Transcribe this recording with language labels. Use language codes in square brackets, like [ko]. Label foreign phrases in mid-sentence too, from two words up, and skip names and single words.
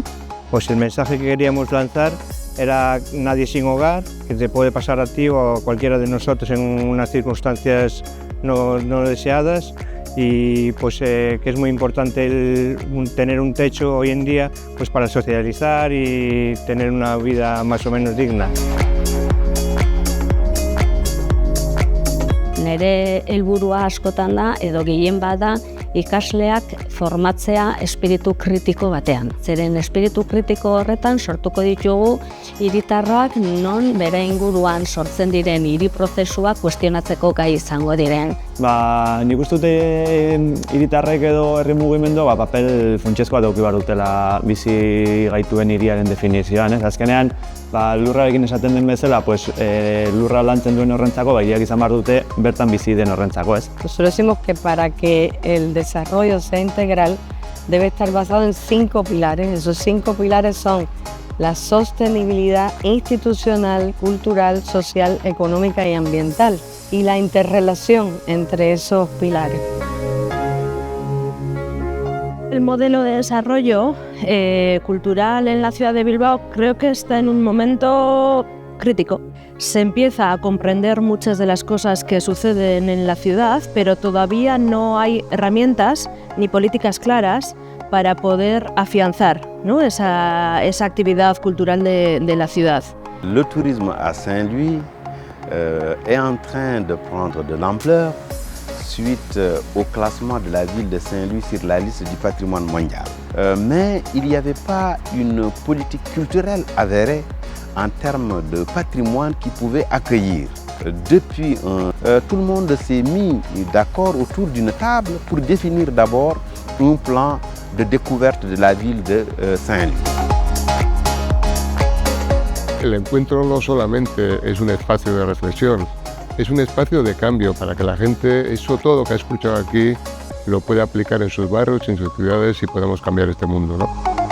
[es] Pues el mensaje que queríamos lanzar era nadie sin hogar, que te puede pasar a ti o a cualquiera de nosotros en unas circunstancias no deseadas. Y pues que es muy importante tener un techo hoy en día pues para socializar y tener una vida más o menos digna. [eu] Nere helburua askotan da edo gehien bada ikasleak formatzea espiritu kritiko batean. Zeren espiritu kritiko horretan sortuko ditugu hiritarrak non bere inguruan sortzen diren hiri prozesuak kuestionatzeko gai izango diren. Nik uste dute hiritarrek edo herri mugimendua papel funtsezkoa dauki behar dutela bizi gaituen hiriaren definizioan. Azkenean, lurrarekin esaten den bezala, lurra lantzen duen horrentzako, hiriak izan behar dute bertan bizi den horrentzako, ez? [es] Nosotros decimos que para que el desarrollo sea integral debe estar basado en 5 pilares. Esos 5 pilares son la sostenibilidad institucional, cultural, social, económica y ambiental y la interrelación entre esos pilares. El modelo de desarrollo cultural en la ciudad de Bilbao creo que está en un momento crítico. Se empieza a comprender muchas de las cosas que suceden en la ciudad, pero todavía no hay herramientas ni políticas claras para poder afianzar, ¿no?, esa actividad cultural de la ciudad. [fr] Le tourisme à Saint-Louis est en train de prendre de l'ampleur suite au classement de la ville de Saint-Louis sur la liste du patrimoine mondial. Mais il n'y avait pas une politique culturelle avérée en termes de patrimoine qui pouvait accueillir. Depuis, tout le monde s'est mis d'accord autour d'une table pour définir d'abord un plan de découverte de la ville de Saint-Louis. [es] El encuentro no solamente es un espacio de reflexión, es un espacio de cambio para que la gente, todo lo que ha escuchado aquí, lo pueda aplicar en sus barrios, en sus ciudades y podamos cambiar este mundo, ¿no?